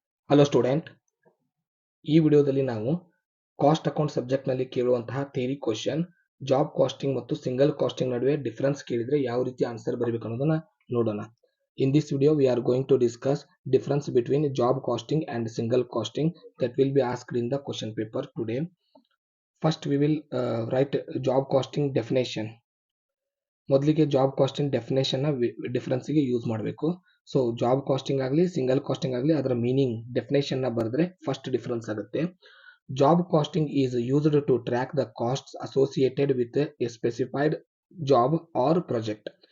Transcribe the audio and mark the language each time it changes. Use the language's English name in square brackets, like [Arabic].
[Kannada] Hello student, ಈ ವಿಡಿಯೋದಲ್ಲಿ ನಾವು ಕಾಸ್ಟ್ ಅಕೌಂಟ್ ಸಬ್ಜೆಕ್ಟ್ ನಲ್ಲಿ ಕೇಳುವಂತಹ ಥಿಯರಿ ಕ್ವೆಶ್ಚನ್ ಜಾಬ್ ಕಾಸ್ಟಿಂಗ್ ಮತ್ತು ಸಿಂಗಲ್ ಕಾಸ್ಟಿಂಗ್ ನಡುವೆ ಡಿಫರೆನ್ಸ್ ಕೇಳಿದ್ರೆ ಯಾವ ರೀತಿ ಆನ್ಸರ್ ಬರಬೇಕು ಅನ್ನೋದನ್ನ ನೋಡೋಣ. [English] In this video we are going to discuss difference between job costing and single costing that will be asked in the question paper today. First we will write job costing definition. [Kannada] ಮೊದಲಿಗೆ job casting definition difference ಗೆ use ಮಾಡಬೇಕು. So job casting ಆಗಲಿ single casting ಆಗಲಿ ಅದರ meaning definition ನ ಬರೆದ್ರೆ first difference ಆಗುತ್ತೆ. [English] Job costing is used to track the costs associated with a specified job or project.